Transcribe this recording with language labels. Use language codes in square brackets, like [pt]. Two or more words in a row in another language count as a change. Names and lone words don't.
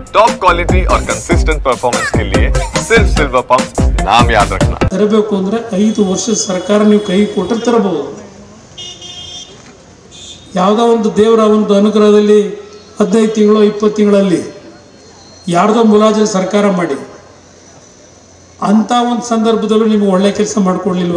[en] top quality [hi] और [en] consistent performance [hi] के लिए सिर्फ सिल्वर पंप नाम याद रखना। [kn] ತರಬೇಕು ಅಂದ್ರೆ 5 ವರ್ಷ ಸರ್ಕಾರ ನೀವು ಕೈ ಕೊಟ್ಟರೆ ತರಬಹುದು. ಯಾವುದೋ ಒಂದು ದೇವರ ಒಂದು ಅನುಗ್ರಹದಲ್ಲಿ 15 ತಿಂಗಳು 20 ತಿಂಗಳಲ್ಲಿ ಯಾರ್ದೋ ಮುಲಾಜಲ್ಲಿ ಸರ್ಕಾರ ಮಾಡಿ ಅಂಥ ಒಂದು ಸಂದರ್ಭದಲ್ಲೂ ನಿಮಗೆ ಒಳ್ಳೆ ಕೆಲಸ ಮಾಡಿಕೊಡ್ಲಿಲ್ವ?